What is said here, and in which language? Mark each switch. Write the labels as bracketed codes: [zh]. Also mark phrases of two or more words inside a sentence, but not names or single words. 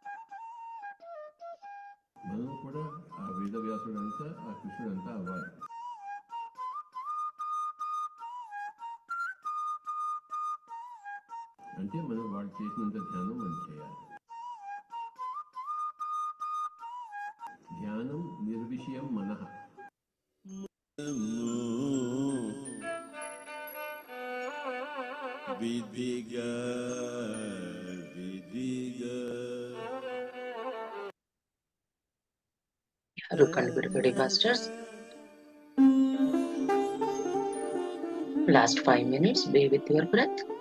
[te] మనం కూడా ఆ వేదవ్యాసుడంతా ఆ కృష్ణుడంతా అవ్వాలి. అంటే మనం వాళ్ళు చేసినంత ధ్యానం మనం చేయాలి. [sa] ధ్యానం నిర్విషయం మనః. [kn] ಯಾರು ಕಣ್ಣು ಬಿಡಬೇಡಿ ಮಾಸ್ಟರ್ಸ್. [en] ಲಾಸ್ಟ್ 5 minutes, be with your breath.